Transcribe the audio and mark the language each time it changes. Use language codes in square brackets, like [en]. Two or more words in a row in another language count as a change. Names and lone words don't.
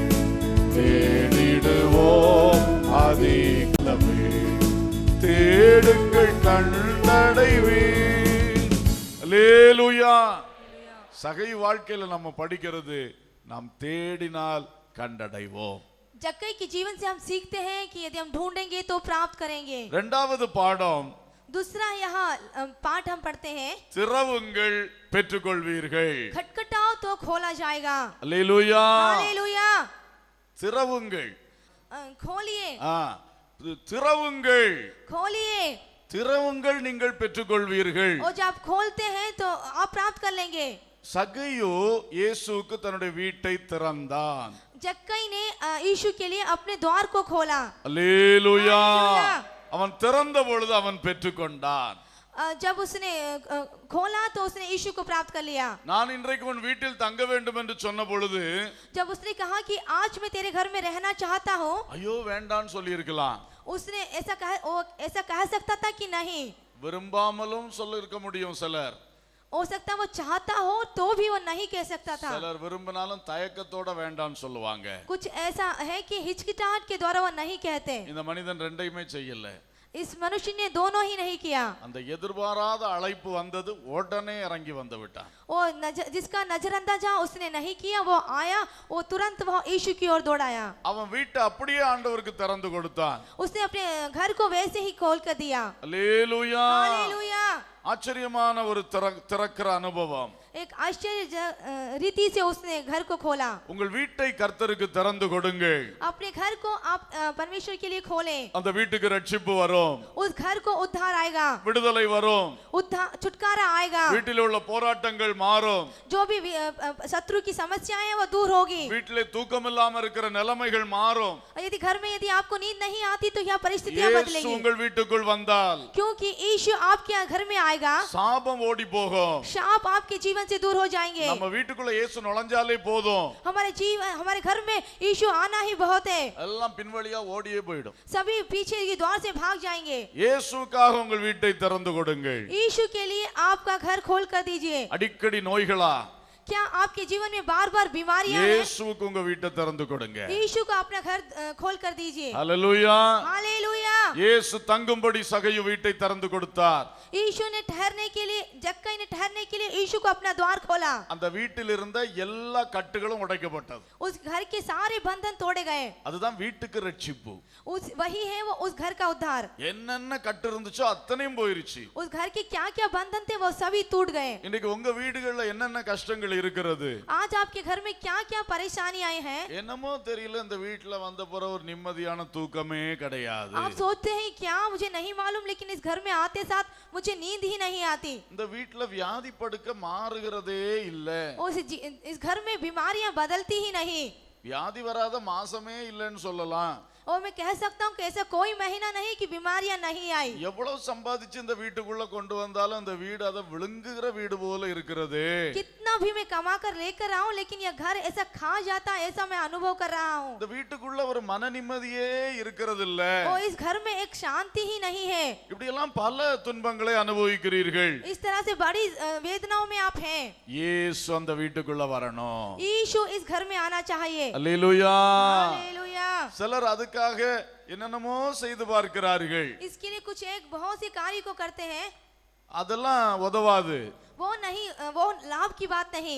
[ta] தேடிடுவோம் அதிகாலமே. தேடுங்கள் கண்டடைவீர். அல்லேலூயா. சகை வாழ்க்கையில நம்ம படிக்கிறது நாம் தேடினால் கண்டடைவோம். [hi] जक्कई के जीवन से हम सीखते हैं कि यदि हम ढूंढेंगे तो प्राप्त करेंगे। [ta] இரண்டாவது பாடம், [hi] दूसरा यहाँ पाठ हम पढ़ते हैं, [ta] திறவுங்கள் பெற்றுக்கொள்வீர்கள். [hi] खटखटाओ तो खोला जाएगा। [ta] அல்லேலூயா. [hi] हालेलुया। [ta] திறவுங்கள். [hi] खोलिए। [ta] திறவுங்கள். [hi] खोलिए। [ta] திறவுங்கள் நீங்கள் பெற்றுக்கொள்வீர்கள். [hi] और जब आप खोलते हैं तो आप प्राप्त कर लेंगे। [ta] சகையு இயேசுவுக்கு தன்னுடைய வீட்டை திறந்தான். [hi] जक्कई ने यीशु के लिए अपने द्वार को खोला। [ta] அல்லேலூயா. [hi] हालेलुया। [ta] அவன் திறந்த பொழுது அவன் பெற்றுக்கொண்டான். [hi] जब उसने खोला तो उसने यीशु को प्राप्त कर लिया। [ta] நான் இன்றைக்கு உன் வீட்டில் தங்க வேண்டும் என்று சொன்ன பொழுது [hi] जब उसने कहा कि आज मैं तेरे घर में रहना चाहता हूँ, [ta] ஐயோ வேண்டான்னு சொல்லி இருக்கலாம், [hi] उसने ऐसा कह सकता था कि नहीं, [ta] விரும்பாமலும் சொல்ல இருக்க முடியும் சிலர், [hi] हो सकता वो चाहता हो तो भी वो नहीं कह सकता था। [ta] சிலர் விரும்பினாலும் தயக்கத்தோட வேண்டான்னு சொல்லுவாங்க। [hi] कुछ ऐसा है कि हिचकिचाहट के द्वारा वो नहीं कहते। [ta] இந்த மனிதன் ரெண்டையுமே செய்யல, [hi] इस मनुष्य ने दोनों ही नहीं किया। [ta] அந்த எதிர்பாராத அழைப்பு வந்தது, உடனே இறங்கி வந்து விட்டான்। [hi] वो जिसका नजरअंदाजा उसने नहीं किया, वो आया, वो तुरंत वो यीशु की ओर दौड़ाया। [ta] அவன் வீட்டை அப்படியே ஆண்டவருக்கு திறந்து கொடுத்தான்। [hi] उसने अपने घर को वैसे ही खोल कर दिया। [ta] அல்லேலூயா, [hi] हालेलुया। [ta] ஆச்சரியமான ஒரு திறக்கிற அனுபவம்। [hi] एक आश्चर्य रीति से उसने घर को खोला। [ta] உங்கள் வீட்டை கர்த்தருக்கு திறந்து கொடுங்கள், [hi] अपने घर को आप परमेश्वर के लिए खोलें, [ta] அந்த வீட்டுக்கு ரட்சிப்பு வரும், [hi] उस घर को उद्धार आएगा, [ta] விடுதலை வரும், [hi] उद्धार छुटकारा आएगा, [ta] வீட்டில் உள்ள போராட்டங்கள் மாறும், [hi] जो भी शत्रु की समस्याएं हैं वो दूर होगी। [ta] வீட்டிலே தூக்கம் இல்லாம இருக்கிற நிலைமைகள் மாறும்। [hi] यदि घर में यदि आपको नींद नहीं आती तो यह परिस्थितियां இயேசு बदलेंगी, [ta] உங்கள் வீட்டுக்குள் வந்தால் [hi] क्योंकि यीशु आपके घर में आएगा, [ta] சாபம் ஓடி போகும்। [hi] शाप आपके जीवन से दूर हो जाएंगे। [ta] நம்ம வீட்டுக்குள்ள இயேசு நுழைஞ்சாலே போதும், [hi] हमारे घर में यीशु आना ही बहुत है, [ta] எல்லாம் பின்வழியா ஓடியே போயிடும்। [hi] सभी पीछे के द्वार से भाग जाएंगे। [ta] இயேசுக்காக உங்கள் வீட்டை திறந்து கொடுங்கள்। [hi] यीशु के लिए आपका घर खोल कर दीजिए। [ta] அடிக்கடி நோய்களா, [hi] क्या आपके जीवन में बार बार बीमारियां हैं? [ta] இயேசுவுக்கு உங்க வீட்டை திறந்து கொடுங்க। [hi] यीशु को अपना घर खोल कर दीजिए। [ta] ஹல்லேலூயா, [hi] हालेलुया। [ta] இயேசு தங்கும்படி சகையு வீட்டை திறந்து கொடுத்தார்। [hi] यीशु ने ठहरने के लिए, जक्कई ने ठहरने के लिए यीशु को अपना द्वार खोला। [ta] அந்த வீட்டில் இருந்த எல்லா கட்டுகளும் உடைக்கப்பட்டது। [hi] उस घर के सारे बंधन तोड़े गए। [ta] அதுதான் வீட்டுக்கு ரட்சிப்பு। [hi] वही है वो उस घर का उद्धार। [ta] என்னென்ன கட்டு இருந்துச்சோ அத்தனையும் போயிருச்சு। [hi] उस घर के क्या क्या बंधन थे वो सभी टूट गए। [ta] இன்னைக்கு உங்க வீடுகள்ல என்னென்ன கஷ்டங்கள் இருக்கிறது? [hi] आज आपके घर में क्या क्या परेशानी आए हैं? [ta] என்னமோ தெரியல, இந்த வீட்ல வந்த பிறகு ஒரு நிம்மதியான தூக்கமே கிடையாது। [hi] आप सोचते हैं क्या, मुझे नहीं मालूम, लेकिन इस घर में आते साथ मुझे नींद ही नहीं आती। [ta] இந்த வீட்ல வியாதி படுக்க மாறுகிறதே இல்ல। [hi] इस घर में बीमारियां बदलती ही नहीं। [ta] வியாதி வராத மாசமே இல்லைன்னு சொல்லலாம்। [hi] और मैं कह सकता हूँ कि ऐसा कोई महीना नहीं कि बीमारियां नहीं आई। [ta] எவ்வளவு சம்பாதிச்சு இந்த வீட்டுக்குள்ள கொண்டு வந்தாலும் அந்த வீடு அதை விழுங்குகிற வீடு போல இருக்கிறது। [hi] कितना भी मैं कमा कर लेकर आऊं, लेकिन यह घर ऐसा खा जाता है, ऐसा मैं अनुभव कर रहा हूँ। [ta] இந்த வீட்டுக்குள்ள ஒரு மன நிம்மதியே இருக்கிறது இல்ல। [hi] और इस घर में एक शांति ही नहीं है। [ta] இப்படி எல்லாம் பல துன்பங்களை அனுபவிக்கிறீர்கள்। [hi] इस तरह से बड़ी वेदनाओं में आप हैं। [ta] இயேசு அந்த வீட்டுக்குள்ள வரணும்। [hi] यीशु इस घर में आना चाहिए। [ta] அல்லேலூயா। [hi] हालेलुया। [ta] சிலர் அதுக்காக என்னென்னமோ செய்து பார்க்கிறார்கள்। [hi] इसके लिए कुछ एक बहुत सी कार्य को करते हैं, [ta] அதெல்லாம் உதவாது। [hi] वो नहीं, वो लाभ की बात नहीं।